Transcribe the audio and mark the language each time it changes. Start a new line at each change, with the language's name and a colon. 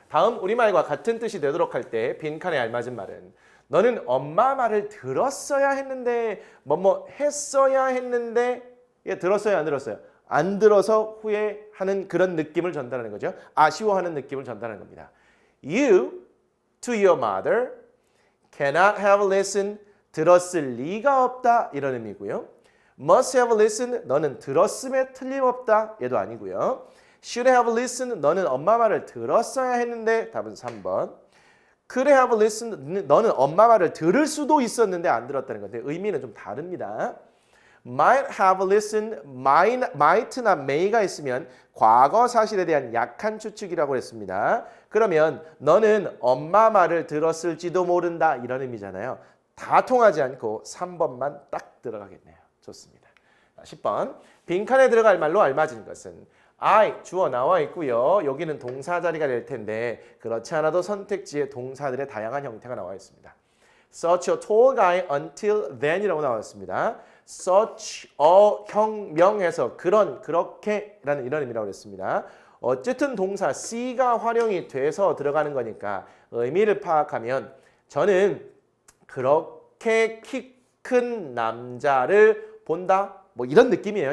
Korean: 다음 우리말과 같은 뜻이 되도록 할 때 빈칸에 알맞은 말은 너는 엄마 말을 들었어야 했는데 뭐뭐 했어야 했는데 얘 들었어요 안 들었어요? 안 들어서 후회하는 그런 느낌을 전달하는 거죠. 아쉬워하는 느낌을 전달하는 겁니다.
English: You to your mother cannot have listened.
Korean: 들었을 리가 없다. 이런 의미고요.
English: Must have listened.
Korean: 너는 들었음에 틀림없다. 얘도 아니고요.
English: Should have listened.
Korean: 너는 엄마 말을 들었어야 했는데 답은 3번.
English: Could have listened.
Korean: 너는 엄마 말을 들을 수도 있었는데 안 들었다는 건데 의미는 좀 다릅니다.
English: Might have listened,
Korean: might나 may가 있으면 과거 사실에 대한 약한 추측이라고 했습니다. 그러면 너는 엄마 말을 들었을지도 모른다 이런 의미잖아요. 다 통하지 않고 3번만 딱 들어가겠네요. 좋습니다. 10번 빈칸에 들어갈 말로 알맞은 것은 I 주어 나와 있고요. 여기는 동사 자리가 될 텐데 그렇지 않아도 선택지에 동사들의 다양한 형태가 나와 있습니다.
English: Such a tall guy until then이라고 나왔습니다.
Korean: such a 형명에서 그렇게라는 이런 의미라고 했습니다. 어쨌든 동사 C가 활용이 돼서 들어가는 거니까 의미를 파악하면 저는 그렇게 키 큰 남자를 본다. 뭐 이런 느낌이에요.